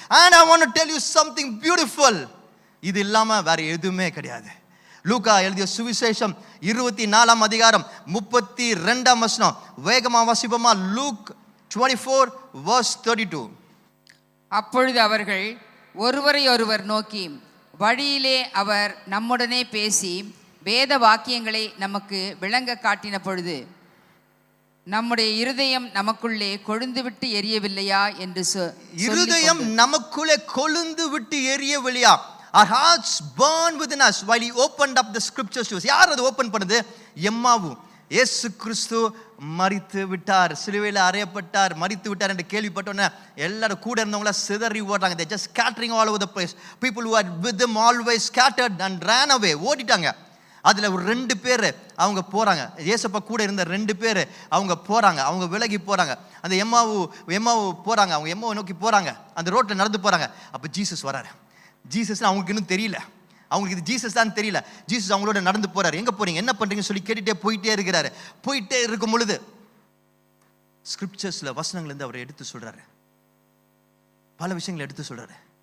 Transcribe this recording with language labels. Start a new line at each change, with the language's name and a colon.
English: And I want to tell you something beautiful,
Tamil: இது இல்லாம வேற எதுவுமே கிடையாது. லூக்கா எழுதிய சுவிசேஷம் 24 அதிகாரம் 32 வசனம், வேகமா வாசிப்போமா.
English: Luke 24 verse 32.
Tamil: அப்பொழுது அவர்கள் ஒருவரை ஒருவர் நோக்கி, வழியிலே அவர் நம்முடனே பேசி வேத வாக்கியங்களை நமக்கு விளங்க காட்டின பொழுது நம்முடைய இருதயம் நமக்குள்ளே கொழுந்து விட்டு எரியவில்லையா என்று இருதயம் நமக்குள்ளே கொழுந்து விட்டு எரியவில்லையா.
English: our hearts burn within us while he opened up the scriptures to us.
Tamil: யார் அது ஓபன் பண்ணது? எம்மாவு. இயேசு கிறிஸ்து மரித்து விட்டார், சிலுவையில் அறையப்பட்டார், மரித்து விட்டார் என்று கேள்விப்பட்டோன்னே எல்லாரும் கூட இருந்தவங்கள சிதறி ஓடுறாங்க.
English: they just scattering all over the place. people who had with them always scattered and ran away,
Tamil: ஓடிட்டாங்க. அதுல ஒரு 2 பேர் அவங்க போறாங்க. இயேசப்பா கூட இருந்த 2 பேர் அவங்க போறாங்க, அவங்க விலகி போறாங்க. அந்த எம்மாவு போறாங்க, அவங்க எம்மாவை நோக்கி போறாங்க, அந்த ரோட்ல நடந்து போறாங்க. அப்ப ஜீசஸ் வராரு. ஜீசஸ் அவங்களுக்கு இன்னும் தெரியல, அவங்களுக்கு இது ஜீசஸ் தான் தெரியல. ஜீசஸ் அவங்களோட நடந்து போறாரு. எங்க போறீங்க, என்ன பண்றீங்கன்னு சொல்லி கேட்டுட்டே போயிட்டே இருக்கிறாரு. போயிட்டே இருக்கும் பொழுது ஸ்கிரிப்சர்ஸ்ல வசனங்கள் இருந்து அவர் எடுத்து சொல்றாரு, பல விஷயங்களை எடுத்து சொல்றாரு.